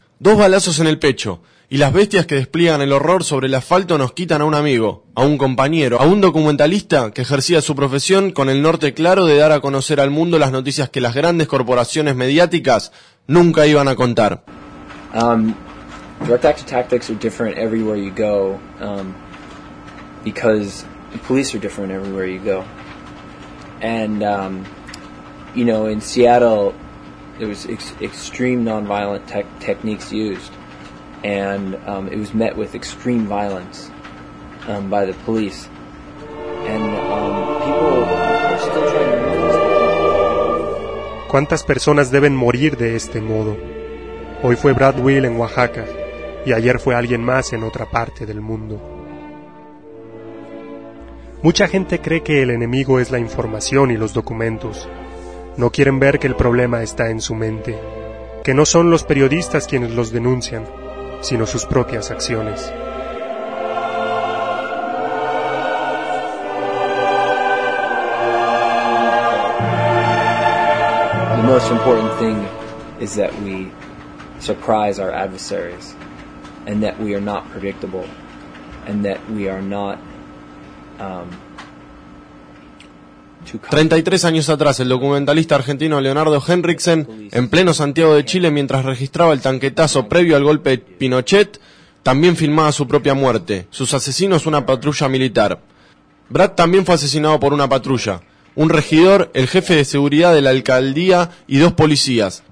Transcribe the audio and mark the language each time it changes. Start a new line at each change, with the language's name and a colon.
Spanish: Dos balazos en el pecho, y las bestias que despliegan el horror sobre el asfalto nos quitan a un amigo, a un compañero, a un documentalista que ejercía su profesión con el norte claro de dar a conocer al mundo las noticias que las grandes corporaciones mediáticas nunca iban a contar.
English: Direct action tactics are different everywhere you go, because the police are different everywhere you go. And, you know, in Seattle, there was extreme nonviolent techniques used, and it was met with extreme violence by the police. And people are still trying to remember this.
Spanish: ¿Cuántas personas deben morir de este modo? Hoy fue Brad Will en Oaxaca. Y ayer fue alguien más en otra parte del mundo. Mucha gente cree que el enemigo es la información y los documentos. No quieren ver que el problema está en su mente. Que no son los periodistas quienes los denuncian, sino sus propias acciones.
English: The most important thing is that we surprise our adversaries. And that we are not predictable, and that we are not
Spanish: 33 años atrás, el documentalista argentino Leonardo Henriksen, en pleno Santiago de Chile, mientras registraba el tanquetazo previo al golpe de Pinochet, también filmaba su propia muerte, sus asesinos una patrulla militar. Brad también fue asesinado por una patrulla, un regidor, el jefe de seguridad de la alcaldía y dos policías.